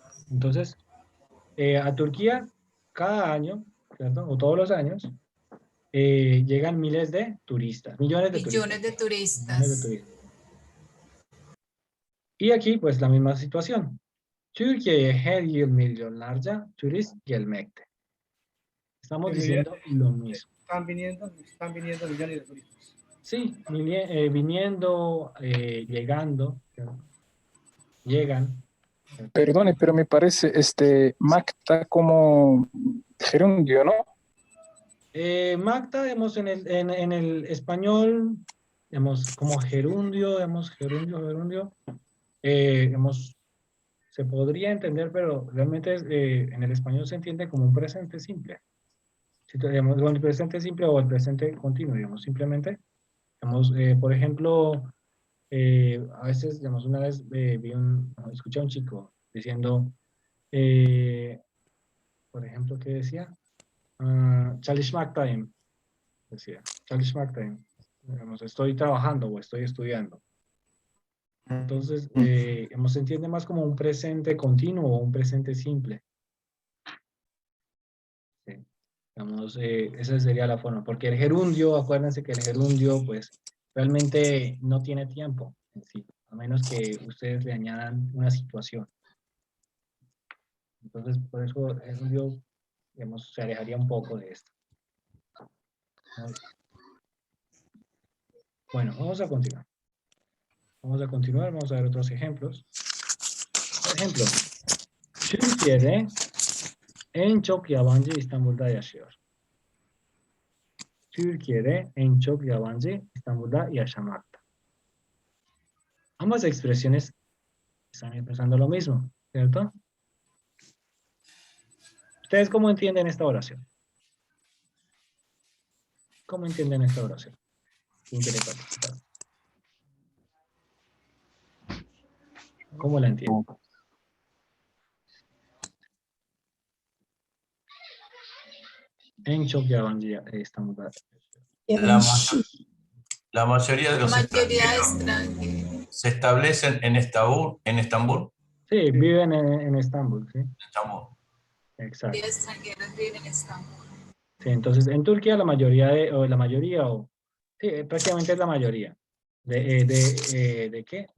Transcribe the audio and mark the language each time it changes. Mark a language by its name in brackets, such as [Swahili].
[Spanish] Entonces, a Turquía, cada año, ¿cierto? O todos los años, llegan miles de turistas, millones de Millones de turistas. turistas. Millones de turistas. Y aquí, pues, la misma situación. [Turkish] Türkiye'ye her yıl milyonlarca turist gelmekte. [Spanish] Estamos diciendo lo mismo. Están viniendo millones de turistas. Sí, viniendo, llegando, ¿cierto? Llegan. Perdone, pero me parece Macta como gerundio, ¿no? Magda, digamos, en el español, digamos, como gerundio, digamos, gerundio, digamos, se podría entender, pero realmente en el español se entiende como un presente simple. Si digamos, el presente simple o el presente continuo, digamos, simplemente, digamos, por ejemplo, a veces, digamos, una vez escuché a un chico diciendo, por ejemplo, ¿qué decía? [Turkish] Çalışmaktayım, [Spanish] decía, [Turkish] çalışmaktayım. [Spanish] Digamos, estoy trabajando o estoy estudiando. Entonces, se entiende más como un presente continuo o un presente simple. Sí. Digamos, esa sería la forma, porque el gerundio, acuérdense que el gerundio, pues, realmente no tiene tiempo en sí, a menos que ustedes le añadan una situación. Entonces, por eso el gerundio, digamos, se alejaría un poco de esto. Bueno, vamos a continuar. Vamos a ver otros ejemplos. Por ejemplo, [Turkish] Türkiye'de en çok yabancı İstanbul'da yaşıyor. Türkiye'de en çok yabancı İstanbul'da yaşamakta. [Spanish] Ambas expresiones están expresando lo mismo, ¿cierto? ¿Ustedes cómo entienden esta oración? ¿Cómo entienden esta oración? ¿Quién quiere participar? ¿Cómo la entiendo? [Turkish] En çok yabancı İstanbul'da. [Spanish] La mayoría de los extranjeros se establecen en Estambul. Sí, viven en Estambul, ¿sí? Estambul. Exacto. Extranjeros viven en Estambul. Sí, entonces en Turquía la mayoría sí, prácticamente es la mayoría de ¿qué?